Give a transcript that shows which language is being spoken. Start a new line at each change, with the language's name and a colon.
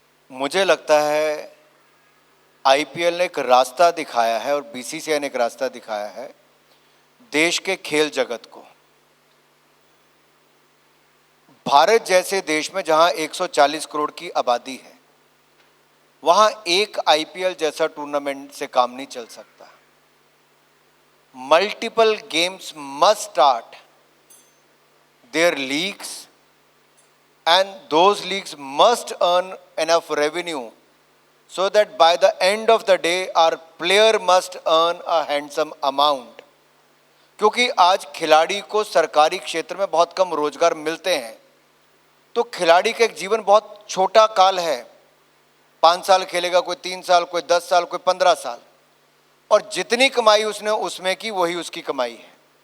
Hindi: मुझे लगता है आईपीएल ने एक रास्ता दिखाया है और बीसीसीआई ने एक रास्ता दिखाया है देश के खेल जगत को। भारत जैसे देश में जहां 140 करोड़ की आबादी है, वहां एक आईपीएल जैसा टूर्नामेंट से काम नहीं चल सकता।
English: Multiple games must start their leagues and those leagues must earn enough revenue so that by the end of the day our player must earn a handsome amount।
Hindi: क्योंकि आज खिलाड़ी को सरकारी क्षेत्र में बहुत कम रोजगार मिलते हैं, तो खिलाड़ी का एक जीवन बहुत छोटा काल है। 5 साल खेलेगा, कोई 3 साल, कोई 10 साल, कोई 15 साल, और जितनी कमाई उसने उसमें की वही उसकी कमाई है।